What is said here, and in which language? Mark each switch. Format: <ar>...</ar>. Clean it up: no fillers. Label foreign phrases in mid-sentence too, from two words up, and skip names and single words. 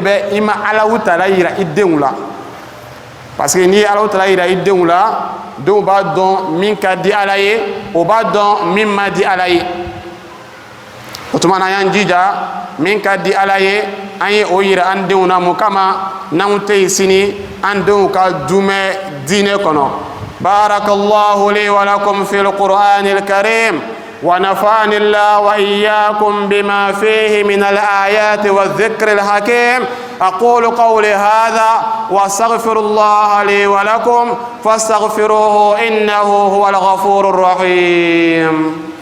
<bm>bɛ i ma Alahu Taala yira i denw la</bm> <fr>parce que</fr> <bm>n'i ye Alahu Taala yira i denw la denw b'a dɔn min ka di Ala ye o b'a dɔn min ma di Ala ye o tuma na an y'an jija min ka di Ala ye an ye o yira an denw na mun kama n'anw tɛ yen sini an denw ka dumɛ diinɛ kɔnɔ</bm> <ar>بارك الله لي ولكم في القرآن الكريم ونفعني الله وإياكم بما فيه من الآيات والذكر الحكيم أقول قولي هذا وأستغفر الله لي ولكم فاستغفروه إنه هو الغفور الرحيم</ar>